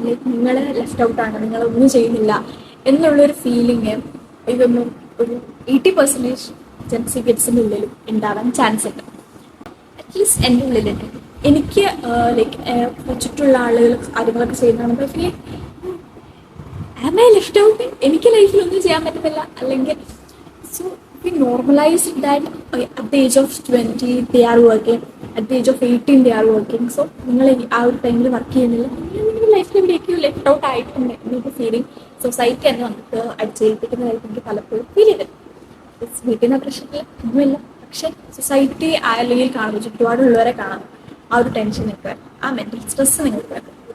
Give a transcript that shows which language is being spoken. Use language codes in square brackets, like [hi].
[ml] Like നിങ്ങൾ left ഔട്ടാണ്, നിങ്ങളൊന്നും ചെയ്യുന്നില്ല എന്നുള്ളൊരു ഫീലിംഗ് ഇതൊന്നും ഒരു 80% ജെൻസി കിഡ്സിൻ്റെ ഉള്ളിലും ഉണ്ടാവാൻ ചാൻസ് ഉണ്ട്. അറ്റ്ലീസ്റ്റ് എൻ്റെ ഉള്ളിലുണ്ട്. എനിക്ക് ലൈക്ക് ചുറ്റുള്ള ആളുകൾ കാര്യങ്ങളൊക്കെ ചെയ്യുന്നതാണ് [en] feel am I left out, [ml] എനിക്ക് ലൈഫിലൊന്നും ചെയ്യാൻ പറ്റുന്നില്ല. അല്ലെങ്കിൽ [en] So we normalized that at the age of 20 they are working, at the age of 18 they are working. [ml] So നിങ്ങൾ ആ ഒരു ടൈമിൽ വർക്ക് ചെയ്യുന്നില്ല, നിങ്ങളുടെ ലൈഫിൽ എവിടെയൊക്കെയോ ലെഫ്റ്റ് ഔട്ട് ആയിട്ടുണ്ട് എന്നൊരു ഫീലിംഗ് സൊസൈറ്റി തന്നെ നമുക്ക് അടിച്ചേൽപ്പിക്കുന്നതായിട്ട് എനിക്ക് പലപ്പോഴും ഫീൽ ചെയ്തത്. വീട്ടിൽ നിന്ന് പ്രശ്നമില്ല, ഒന്നുമില്ല, പക്ഷെ സൊസൈറ്റി അല്ലെങ്കിൽ കാണുമ്പോൾ ചുറ്റുപാടുള്ളവരെ കാണാം, ആ ഒരു ടെൻഷൻ നിങ്ങൾക്ക് വരും, ആ മെൻ്റൽ സ്ട്രെസ് നിങ്ങൾക്ക് വരും.